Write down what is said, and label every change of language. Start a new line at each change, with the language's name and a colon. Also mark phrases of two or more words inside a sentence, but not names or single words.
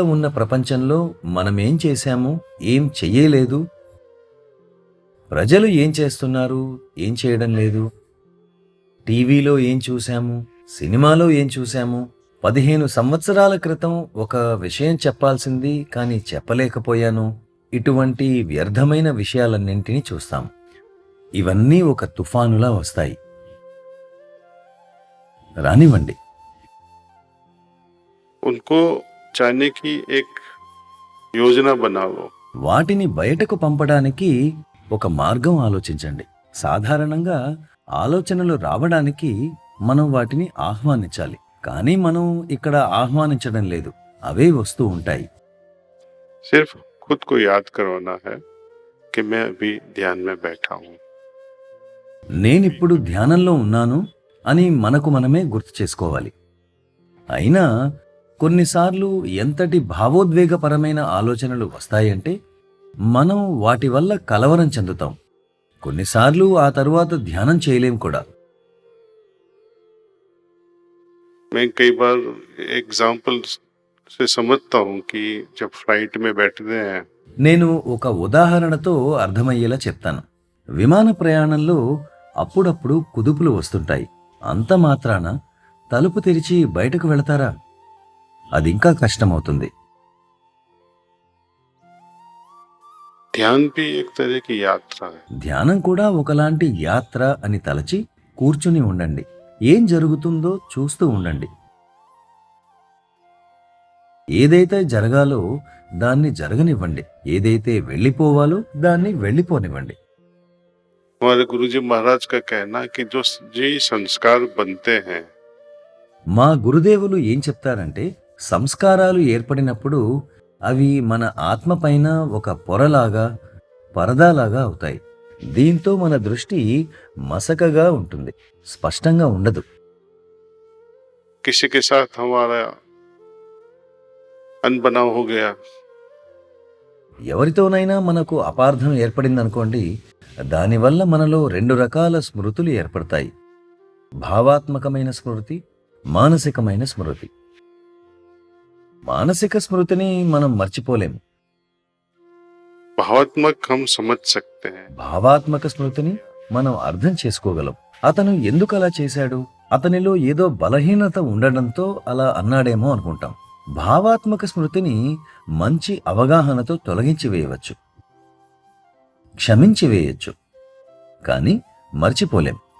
Telugu: ఉన్న ప్రపంచంలో మనమేం చేశాము, ఏం చెయ్యలేదు, ప్రజలు ఏం చేస్తున్నారు, ఏం చేయడం లేదు, టీవీలో ఏం చూశాము, సినిమాలో ఏం చూశాము, 15 సంవత్సరాల క్రితం ఒక విషయం చెప్పాల్సింది కానీ చెప్పలేకపోయాను, ఇటువంటి వ్యర్థమైన విషయాలన్నింటినీ చూస్తాం. ఇవన్నీ ఒక తుఫానులా వస్తాయి. రానివ్వండి.
Hindi: उनको जाने की एक योजना बनाओ।
Telugu: వాటిని బయటకు పంపడానికి ఒక మార్గం ఆలోచించండి. సాధారణంగా ఆలోచనలు రావడానికి మనం వాటిని ఆహ్వానించాలి. కానీ మనం ఇక్కడ ఆహ్వానించడం లేదు, అవే వస్తూ ఉంటాయి.
Hindi: सिर्फ खुद को याद करवाना है कि मैं अभी ध्यान में बैठा हूँ।
Telugu: నేనిప్పుడు ధ్యానంలో ఉన్నాను అని మనకు మనమే గుర్తు చేసుకోవాలి. అయినా కొన్నిసార్లు ఎంతటి భావోద్వేగపరమైన ఆలోచనలు వస్తాయంటే మనం వాటి వల్ల కలవరం చెందుతాం. కొన్నిసార్లు ఆ తరువాత ధ్యానం చేయలేం కూడా.
Hindi: मैं कई बार एग्जाम्पल से समझता हूँ कि जब फ्लाइट में बैठते हैं
Telugu: నేను ఒక ఉదాహరణతో అర్థమయ్యేలా చెప్తాను. విమాన ప్రయాణంలో అప్పుడప్పుడు కుదుపులు వస్తుంటాయి. అంత మాత్రాన తలుపు తెరిచి బయటకు వెళతారా? అది ఇంకా కష్టమవుతుంది.
Hindi: ध्यान भी एक तरह की यात्रा है।
Telugu: ధ్యానం కూడా ఒకలాంటి యాత్ర అని తలచి కూర్చుని ఉండండి. ఏం జరుగుతుందో చూస్తూ ఉండండి. ఏదైతే జరగాలో దాన్ని జరగనివ్వండి. ఏదైతే వెళ్ళిపోవాలో దాన్ని వెళ్ళిపోనివ్వండి.
Hindi: हमारे गुरुजी महाराज का कहना कि जो जी संस्कार बनते हैं
Telugu: మా గురుదేవులు ఏం చెప్తారంటే, సంస్కారాలు ఏర్పడినప్పుడు అవి మన ఆత్మ పైన ఒక పొరలాగా, పరదాలాగా అవుతాయి. దీంతో మన దృష్టి మసకగా ఉంటుంది, స్పష్టంగా ఉండదు.
Hindi: किसी के साथ हमारा अनबनाव हो गया,
Telugu: ఎవరితోనైనా మనకు అపార్థం ఏర్పడిందనుకోండి, దానివల్ల మనలో 2 రకాల స్మృతులు ఏర్పడతాయి. భావాత్మకమైన స్మృతి, మానసికమైన స్మృతి. మానసిక స్మృతిని మనం మర్చిపోలేము.
Hindi: भावात्मक हम समझ सकते हैं।
Telugu: భావాత్మక స్మృతిని మనం అర్థం చేసుకోగలం. అతను ఎందుకు అలా చేశాడు, అతనిలో ఏదో బలహీనత ఉండడంతో అలా అన్నాడేమో అనుకుంటాం. భావాత్మక స్మృతిని మంచి అవగాహనతో తొలగించి వేయవచ్చు, క్షమించి వేయచ్చు, కానీ మర్చిపోలేం.